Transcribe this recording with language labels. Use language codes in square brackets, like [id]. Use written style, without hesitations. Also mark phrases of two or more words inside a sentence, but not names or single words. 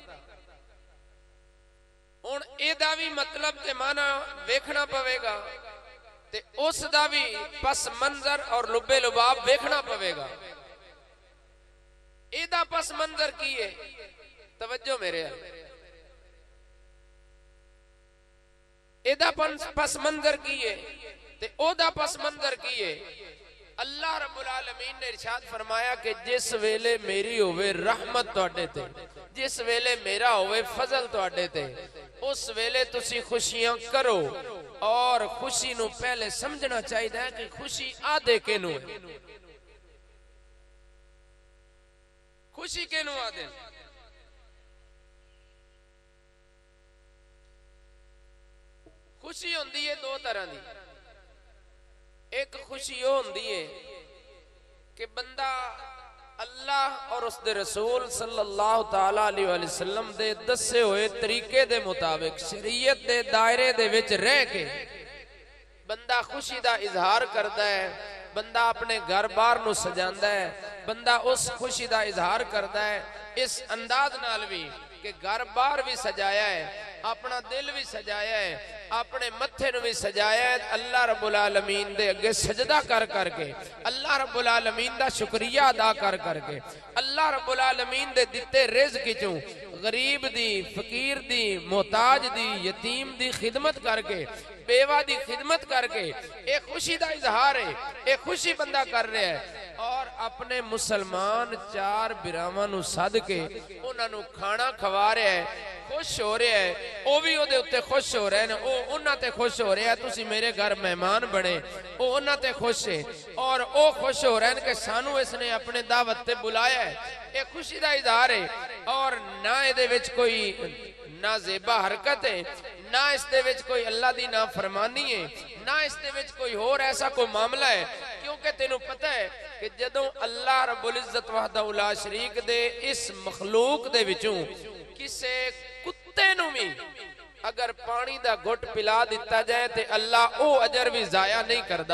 [pa] ہن ایہدا بھی مطلب تے معنیٰ ویکھنا پوے گا تے اس دا بھی پس منظر اور لب لباب ویکھنا پوے گا. ایہدا پس منظر کی ہے? توجہ میرے، ایہدا پس منظر کی ہے تے اوہدا پس منظر کی ہے? [ar] الله رب العالمين [pa] نے ارشاد فرمایا کہ جس ویلے میری ہووے رحمت تہاڈے تے، جس ویلے میرا ہووے فضل تہاڈے تے، اس ویلے تسی خوشیاں کرو. اور خوشی نوں پہلے سمجھنا چاہیے کہ خوشی آکھدے کہنوں ہے، خوشی کہنوں آکھدے. خوشی ہوندی ہے دو طرح کی۔ اک خوشی وہ ہوندی ہے کہ بندہ اللہ اور اس کے رسول [ar] صلى الله تعالى عليه وسلم [pa] دے دسے ہوئے طریقے دے مطابق شریعت دے دائرے دے وچ رہ کے بندہ خوشی دا اظہار کرتا ہے، بندہ اپنے گھر بار نوں سجاندا ہے، بندہ اس خوشی دا اظہار کرتا ہے اس انداز نال بھی کہ گھر بار بھی سجایا ہے، اپنا دل بھی سجایا ہے، اپنے متھے نوں بھی سجایا ہے, [ar] الله رب العالمين [pa] دے اگے سجدہ کر کر کے, [ar] الله رب العالمين [pa] دا شکریہ ادا کر کر کے, [ar] الله رب العالمين [pa] دے دتے رزق چوں غریب دی، فقیر دی، محتاج دی، یتیم دی خدمت کر کے، بیوہ دی خدمت کر کے اک خوشی دا اظہار ہے، اک خوشی بندہ کر رہا ہے. اور اپنے مسلمان چار بھراواں نوں سد کے انہاں نوں کھانا کھوا رہا ہے، خوش ہو رہا ہے، وہ بھی اوہدے اتے خوش ہو رہے ہیں، وہ انہاں تے خوش ہو رہے ہیں، تسی میرے گھر مہمان بنے، وہ انہاں تے خوش ہے اور وہ خوش ہو رہے ہیں کہ سانوں اس نے اپنے دعوت تے بلایا ہے. اک خوشی دا اظہار ہے اور نہ ایہدے وچ کوئی نازیبا حرکت ہے، نہ اس دے وچ کوئی اللہ دی نافرمانی ہے، نہ اس دے وچ کوئی ہور ایسا کوئی معاملہ ہے. کیونکہ تینوں پتا ہے کہ جدوں [ar] الله رب العزة وحده لا شريك [pa] دے اس مخلوق دے وچوں کسے کتے نوں بھی اگر پانی دا گھٹ پلا دتا جائے تو اللہ او اجر بھی ضائع نہیں کرتا.